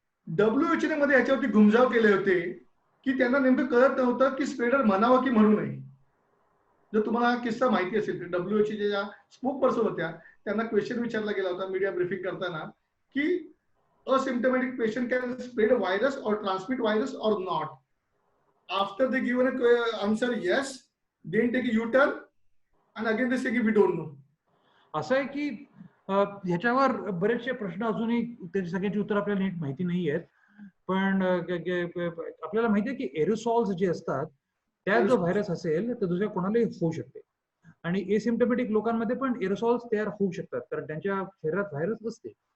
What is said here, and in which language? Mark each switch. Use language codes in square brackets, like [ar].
[mr] WHO मध्ये याच्यावरती घुमजाव केले होते की त्यांना नेमकं कळत नव्हतं की स्प्रेडर म्हणावं की म्हणू नये. जर तुम्हाला हा किस्सा माहिती असेल तर WHO ज्या स्पोक पर्सन होत्या त्यांना क्वेश्चन विचारला गेला होता मीडिया ब्रीफिंग करताना की [en] asymptomatic patient can spread a virus or transmit virus or not. After they given a answer yes, then take a U-turn and again they say we don't know. [mr] असं आहे की ह्याच्यावर बरेचसे प्रश्न अजूनही त्याची सगळ्याची उत्तर आपल्याला नीट माहिती नाही आहेत. पण आपल्याला माहिती आहे की एरोसॉल्स जे असतात त्यात जो व्हायरस असेल तर दुसऱ्या कोणालाही होऊ शकते. आणि एसिम्प्टोमॅटिक लोकांमध्ये पण एरोसॉल्स तयार होऊ शकतात कारण त्यांच्या शरीरात व्हायरस असते.